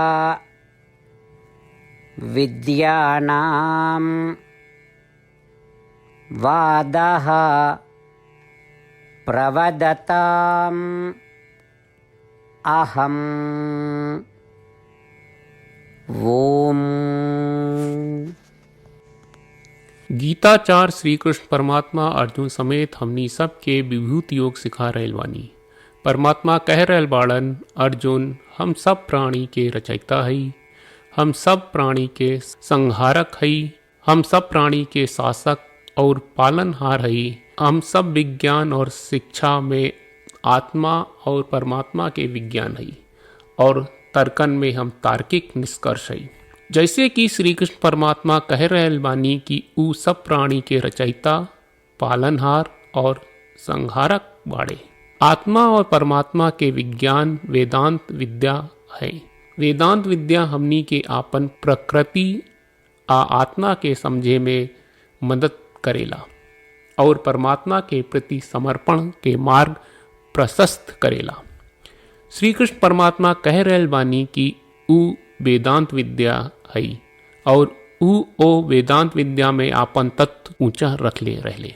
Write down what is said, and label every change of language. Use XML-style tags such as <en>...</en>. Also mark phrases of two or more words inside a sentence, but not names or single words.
<sa>विद्यानां वादः प्रवदताम् अहम्। ओम।</sa> <bho>गीताचार श्री कृष्ण परमात्मा अर्जुन समेत हमनी सब के विभूति योग सिखा रहल बानी। परमात्मा कह रहल बाड़न, अर्जुन हम सब प्राणी के रचयिता हई, हम सब प्राणी के संहारक हई, हम सब प्राणी के शासक और पालनहार हई, हम सब विज्ञान और शिक्षा में आत्मा और परमात्मा के विज्ञान हई और तर्कन में हम तार्किक निष्कर्ष हई। जैसे कि श्री कृष्ण परमात्मा कह रहल बानी कि ऊ सब प्राणी के रचयिता, पालनहार और संहारक बाड़े। आत्मा और परमात्मा के विज्ञान वेदांत विद्या है। वेदांत विद्या हमनी के आपन प्रकृति आत्मा के समझे में मदद करेला और परमात्मा के प्रति समर्पण के मार्ग प्रशस्त करेला। श्री कृष्ण परमात्मा कह रहल बानी कि ऊ वेदांत विद्या है और ऊ ओ वेदांत विद्या में आपन तत्व ऊंचा रख ले रहले।</bho>